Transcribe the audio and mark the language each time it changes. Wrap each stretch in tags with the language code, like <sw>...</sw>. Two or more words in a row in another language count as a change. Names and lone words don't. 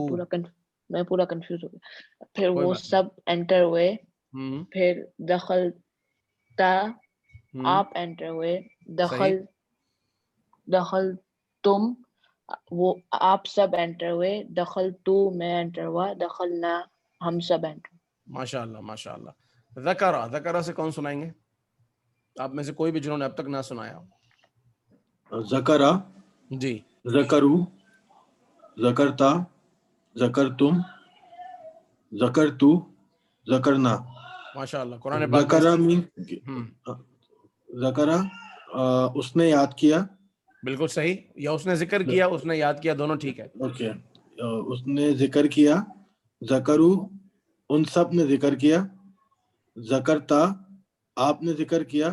<ur>میں پورا کنفیوز ہو گیا, پھر وہ سب انٹر ہوئے, پھر</ur> <ar>دخل تا,</ar> <ur>آپ انٹر ہوئے,</ur> <ar>دخل تم,</ar> <ur>وہ آپ سب انٹر ہوئے,</ur> <ar>دخل تو,</ar> <ur>میں انٹر ہوا, دخلنا, ہم سب انٹر.</ur> <ar>ماشاء اللہ ماشاء اللہ.</ar> <ur>ذکرہ, ذکرہ سے کون سنائیں گے آپ میں سے کوئی بھی جنہوں نے اب تک نہ سنایا ہو؟ ذکرہ, جی.</ur> <ar>ذکرو, ذکرتا, ذکرتم, ذکرتو, ذکرنا. ماشاء اللہ.</ar> <ur>قرآن پاک ذکرہ اس نے یاد کیا. بالکل صحیح, یا اس نے ذکر کیا, اس نے یاد کیا, دونوں ٹھیک ہے. اوکے, اس نے ذکر کیا. ذکرو, ان سب نے ذکر کیا. ذکرتا, آپ نے ذکر کیا.</ur>